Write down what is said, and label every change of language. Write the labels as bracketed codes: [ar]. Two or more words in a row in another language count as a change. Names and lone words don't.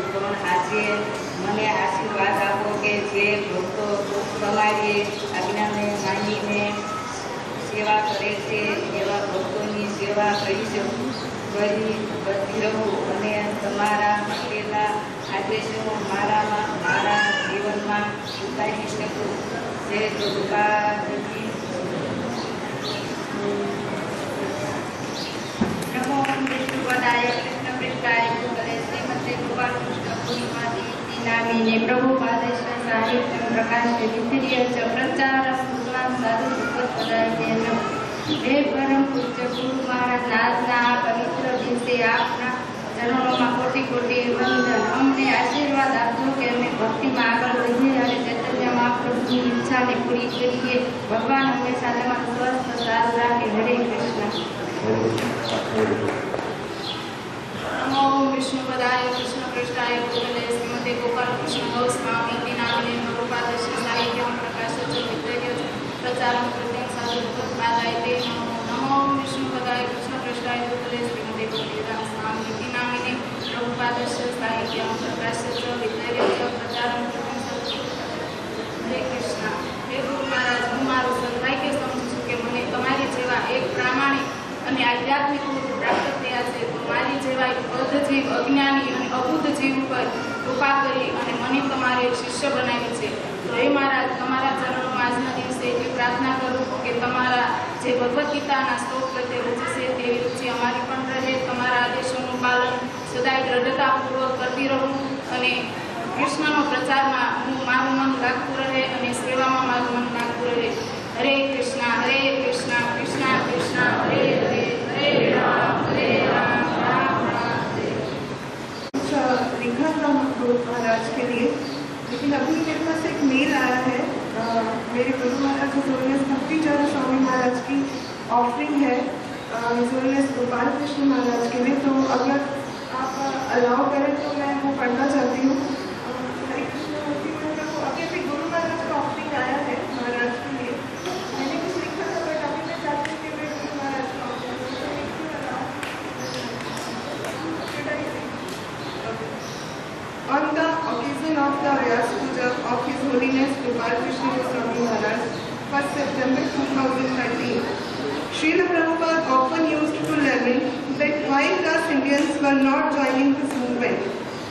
[gu] પણ આજે મને આશીર્વાદ આપો કે જે ભક્તો તમારી આજ્ઞાને માનીને સેવા કરે છે એવા ભક્તોની સેવા કરી રહું અને તમારા આપેલા આદેશો મારા જીવનમાં ઉતારી શકું. [sa] જે પ્રભુપાદજી नमो विष्णुपदाय कृष्ण पृष्ठाय भूतले श्रीमते गोपाल कृष्ण गोस्वामी नामिने प्रभुपादेश्वर साहित्यं प्रकाश्य विद्य च प्रचारं भगवान साधु भगवत्पदाय नमः. [hi] हे परम पूज्य गुरु महाराज, [gu] આજના આ પવિત્ર દિવસે આપના ચરણોમાં કોટી કોટી વંદન. અમને આશીર્વાદ આપજો કે અમે ભક્તિમાં આગળ વધીએ અને ચૈતન્ય મહાપ્રભુની ઈચ્છાને પૂરી કરીએ. ભગવાન હંમેશા તમારું સ્વસ્થ સારું રાખે. હરે કૃષ્ણ. [sa] नमो विष्णुपदाय कृष्ण पृष्ठाय भूतले श्रीमते गोपाल कृष्ण गोस्वामी नामिने प्रभुपादस्य साहित्यं प्रकाशच विद्य प्रचारं कृतं साधु भगवत्पादाय नमो विष्णुपदाय कृष्ण पृष्ठाय भूतले श्रीमते गोपीनाथ स्वामी नामिने प्रभुपादस्य साहित्यं प्रकाशच विद्य प्रचारं कृतं साधु. [hi] हरे कृष्ण. हे गुरु महाराज, [gu] હું મારું સદભાગ્ય સમજું છું કે મને તમારી જેવા એક પ્રામાણિક અને આધ્યાત્મિક ગુરુ પ્રાપ્ત થયા છે. તો મારી જેવા એક બદ્ધજીવ, અજ્ઞાની અને અબુદ્ધ જીવ ઉપર કૃપા કરી અને મને તમારે શિષ્ય બનાવી છે. તો એ મહારાજ, તમારા ચરણોમાં આજના દિવસે એટલી પ્રાર્થના કરું કે તમારા જે ભગવદ્ ગીતાના શ્લોક પ્રત્યે રુચિ છે તેવી રુચિ અમારી પણ રહે. તમારા આદેશોનું પાલન સદાય દ્રઢતાપૂર્વક કરતી રહું અને કૃષ્ણનો પ્રચારમાં મારું મન લાગતું રહે અને સેવામાં મારું મન લાગતું રહે. હરે કૃષ્ણ કૃષ્ણ કૃષ્ણ હરે હરે હરે રામ રામ રામ હરે. [hi] लिखा था गुरु महाराज के लिए, लेकिन अभी मेरे पास एक मेल आया है. मेरे गुरु महाराज [en] His Holiness [hi] भक्तिचरण स्वामी महाराज की ऑफरिंग है [en] His Holiness [hi] गोपाल कृष्ण महाराज के लिए. तो अगर आप अलाउ करें तो मैं वो पढ़ना चाहती हूँ. हरे कृष्ण मूर्ति मंत्र को अभी अभी गुरु महाराज का ऑफरिंग आया है महाराज के लिए. मैंने कुछ लिखा था बट अभी मैं चाहती हूँ कि मैं गुरु महाराज का ऑफरिंग [en] On the occasion of the Vyas Puja of His Holiness Gopal Krishna Goswami Maharaj, 1st September 2013, Srila Prabhupada often used to lament that why us Indians were not joining this movement.